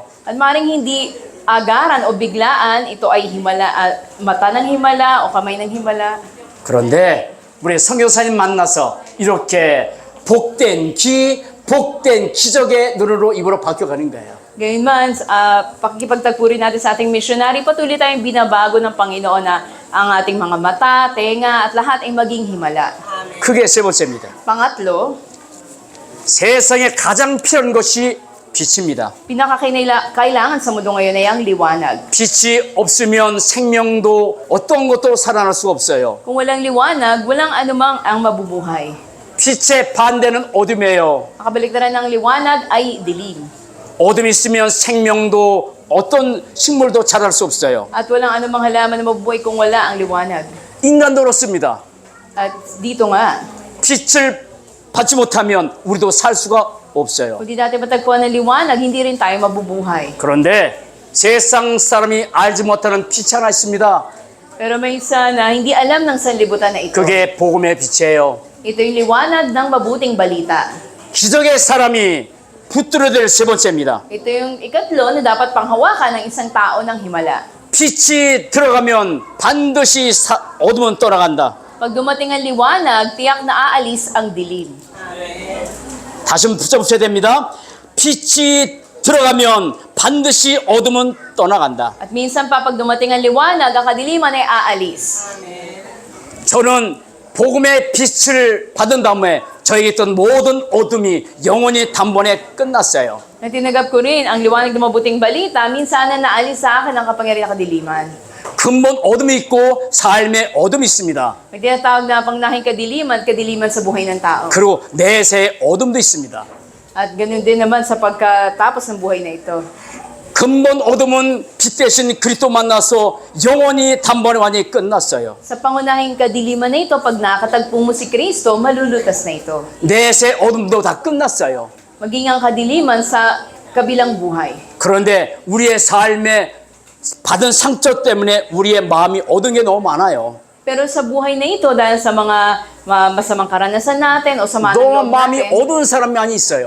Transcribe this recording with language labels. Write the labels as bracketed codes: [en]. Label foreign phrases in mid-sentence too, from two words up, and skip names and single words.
[tl] At maring hindi agaran o biglaan, ito ay himala, mata ng himala o kamay ng himala. [ko] 그런데 우리 선교사님 만나서 이렇게 복된 귀, 복된 기적의 눈으로 입으로 바뀌어가는 거예요. [tl] Gayunman, pakikipagtagpo rin natin sa ating missionary, patuloy tayong binabago ng Panginoon na ang ating mga mata, tenga, at lahat ay maging himala. [ko] 그게 세 번째입니다. [tl] Pangatlo, [ko] 세상에 가장 필요한 것이 빛입니다. [tl] pinakakailangan sa mundo ngayon ay ang liwanag. [ko] 빛이 없으면 생명도 어떤 것도 살아날 수가 없어요. [tl] Kung walang liwanag, walang anumang ang mabubuhay. [ko] 빛의 반대는 어둠이에요. [tl] Makabaliktaran ng liwanag ay dilim. [ko] 어둠이 있으면 생명도 어떤 식물도 자랄 수 없어요. [tl] At walang anumang halaman na mabubuhay kung wala ang liwanag. [ko] 인간도 그렇습니다. [tl] At dito nga, [ko] 빛을 받지 못하면 우리도 살 수가 없어요. [tl] kung di natin matagpuan ng liwanag, hindi rin tayo mabubuhay. [ko] 그런데 세상 사람이 알지 못하는 빛이 하나 있습니다. [tl] Pero may isa na hindi alam ng sanlibutan na ito. [ko] 그게 복음의 빛이에요. [tl] Ito yung liwanag ng mabuting balita. [ko] 기적의 사람이 붙들어야 될 세 번째입니다. [tl] Ito yung ikatlo na dapat panghawakan ng isang tao ng himala. [ko] 빛이 들어가면 반드시 어둠은 떠나간다. [tl] Pag dumating ang liwanag, tiyak na aalis ang dilim. [ko] 다시 붙여보셔야 됩니다. 빛이 들어가면 반드시 어둠은 떠나간다. [tl] At minsan pa pag dumating ang liwanag, ang kadiliman ay aalis. [ko] 저는 복음의 빛을 받은 다음에 저에게 있던 모든 어둠이 영원히 단번에 끝났어요. [tl] Nang tinagap ko rin ang liwanag ng mabuting balita, minsan na naalis sa akin ang kapangyarihan ng kadiliman. [ko] 근본 어둠이 있고 삶에 어둠이 있습니다. [tl] May tinatawag na pangnahing kadiliman, kadiliman sa buhay ng tao. [ko] 그리고 내세의 어둠도 있습니다. [tl] At ganun din naman sa pagkatapos ng buhay na ito. [ko] 근본 어둠은 빛 대신 그리스도 만나서 영원히 단번에 완전히 끝났어요. [tl] Sa pangunahing kadiliman na ito, pag nakatagpo mo si Kristo, malulutas na ito. [ko] 내세 어둠도 다 끝났어요. [tl] Maging ang kadiliman sa kabilang buhay. [ko] 그런데 우리의 삶에 받은 상처 때문에 우리의 마음이 어두운 게 너무 많아요. [tl] Pero sa buhay na ito, dahil sa mga masamang karanasan natin o sama ng [ko] 너무 [tl] loob [ko] 마음이 [tl] natin, [ko] 어두운 사람이 많이 있어요.